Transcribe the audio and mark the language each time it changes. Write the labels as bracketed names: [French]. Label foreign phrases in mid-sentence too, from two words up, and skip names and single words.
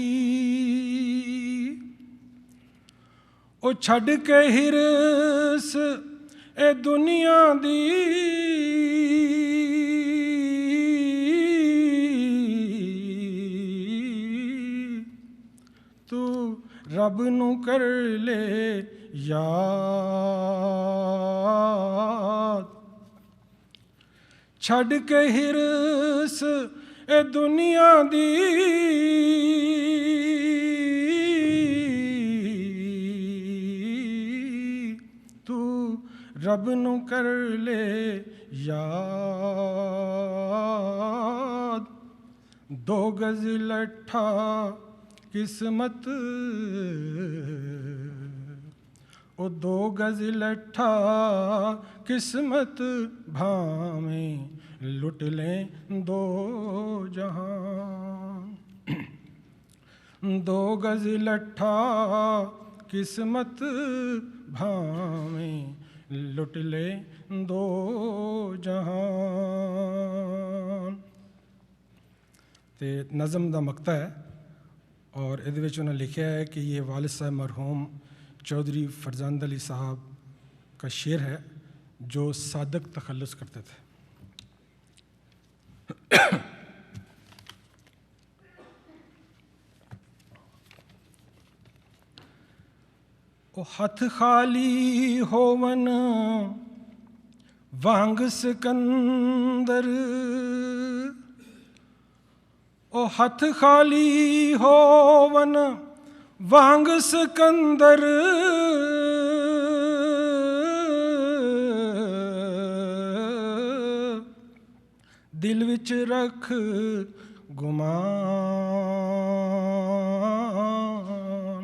[Punjabi] ਉਹ ਛੱਡ ਕੇ ਹਿਰਸ ਇਹ ਦੁਨੀਆ ਦੀ, ਤੂੰ ਰੱਬ ਨੂੰ ਕਰ ਲੈ ਯਾਦ। ਛੱਡ ਕੇ ਹਿਰਸ ਇਹ ਦੁਨੀਆ ਦੀ, ਤੂੰ رب نو کر لے یاد، 2 گز لٹھا قسمت، او 2 گز لٹھا قسمت، بھاویں لٹ لیں 2 جہاں، 2 گز لٹھا قسمت، بھاویں لٹ لے 2 جہان۔ تے نظم دا مقطع ہے [Urdu] اور [Punjabi] ਇਹਦੇ ਵਿੱਚ [Urdu] انہوں نے لکھا ہے کہ یہ والد صاحب مرحوم چودھری فرزند علی صاحب کا شعر ہے جو صادق تخلص کرتے تھے۔ [Punjabi] او ہتھ خالی ہوون وانگ سکندر، او ہتھ خالی ہوون وانگ سکندر، دل وچ رکھ گمان۔